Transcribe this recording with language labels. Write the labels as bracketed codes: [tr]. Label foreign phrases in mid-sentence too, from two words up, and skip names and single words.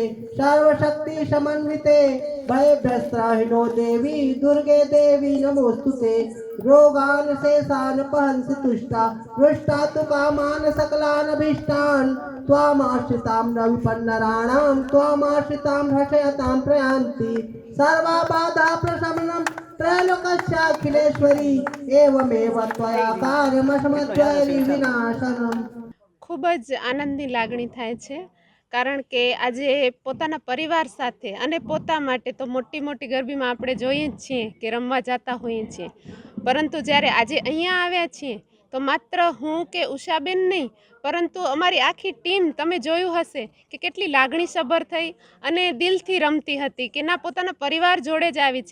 [sa] सर्वशक्ति समन्विते भयभ्रस्त्राहिनो देवी दुर्गे देवी नमोस्तुते रोगान शेषान पहंसि तुष्टा रुष्टा तु कामान सकलान अभीष्टान त्वामाश्रितां न विपन्नराणां त्वामाश्रितां हर्षयतां प्रयान्ति सर्वा बाधा प्रशमनं त्रैलोक्याखिलेश्वरी एवमेव त्वया कार्यमसमद्वैरी विनाशनम्। [gu] ખૂબ જ આનંદની લાગણી થાય છે, કારણ કે આજે પોતાના પરિવાર સાથે અને પોતા માટે તો મોટી મોટી ગરબીમાં આપણે જોઈએ જ છીએ કે રમવા જતા હોઈએ છીએ, પરંતુ જ્યારે આજે અહીંયા આવ્યા છીએ તો માત્ર હું કે ઉષાબેન નહીં, પરંતુ અમારી આખી ટીમ તમે જોયું હશે કે કેટલી લાગણીસભર થઈ અને દિલથી રમતી હતી કે ના પોતાના પરિવાર જોડે જ આવી છે।